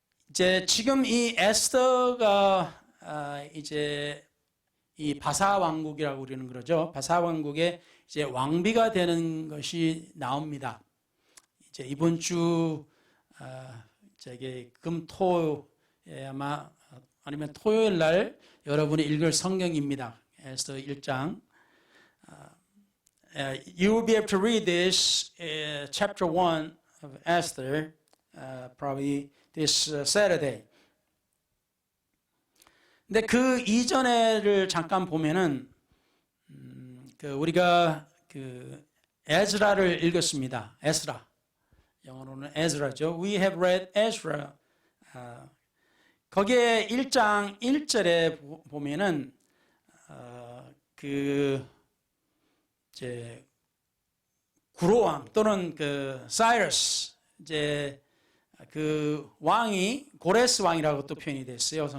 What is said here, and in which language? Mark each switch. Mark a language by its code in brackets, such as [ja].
[ko] 이제 지금 이 에스더가 이제 이 바사 왕국이라고 우리는 그러죠. 바사 왕국의 이제 왕비가 되는 것이 나옵니다. 이제 이번 주 금토에 아마 아니면 토요일 날 여러분이 읽을 성경입니다. 에스더 1장. [en] You will be able to read this chapter 1 of Esther probably this Saturday. [ko] 근데 그 이전에를 잠깐 보면은 우리가 에즈라를 읽었습니다. 에스라. 영어로는 에즈라죠. [en] We have read Ezra. [ko] 거기에 1장 1절에 보면은 이제 구로왕 또는 사이러스 이제 그 왕이 고레스 왕이라고 또 표현이 됐어요.